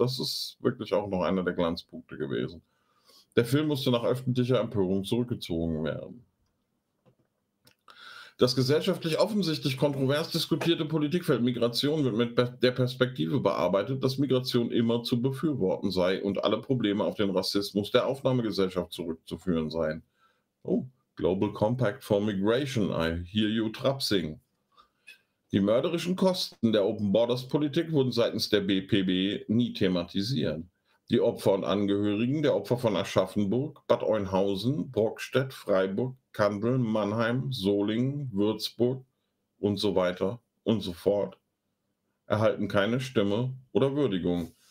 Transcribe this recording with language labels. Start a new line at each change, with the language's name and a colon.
German: Das ist wirklich auch noch einer der Glanzpunkte gewesen. Der Film musste nach öffentlicher Empörung zurückgezogen werden. Das gesellschaftlich offensichtlich kontrovers diskutierte Politikfeld Migration wird mit der Perspektive bearbeitet, dass Migration immer zu befürworten sei und alle Probleme auf den Rassismus der Aufnahmegesellschaft zurückzuführen seien.
English: Oh, Global Compact for Migration, I hear you trapsing.
German: Die mörderischen Kosten der Open Borders Politik wurden seitens der BPB nie thematisiert. Die Opfer und Angehörigen der Opfer von Aschaffenburg, Bad Oeynhausen, Brockstedt, Freiburg, Kandel, Mannheim, Solingen, Würzburg und so weiter und so fort erhalten keine Stimme oder Würdigung.